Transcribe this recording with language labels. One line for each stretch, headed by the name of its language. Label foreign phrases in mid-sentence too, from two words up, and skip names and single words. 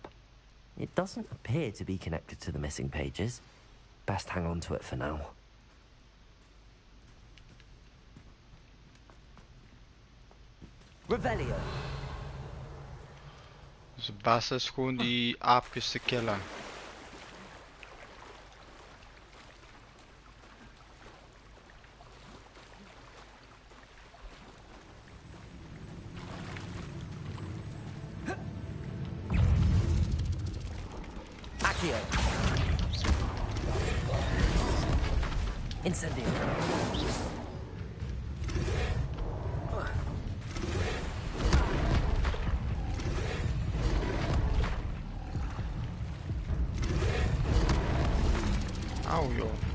English: It doesn't appear to be connected to the missing pages. Best hang on to it for now. Revelio.
Dutch: Dus de beste is gewoon die aapjes te killen. Accio. Incendio. Auw joh.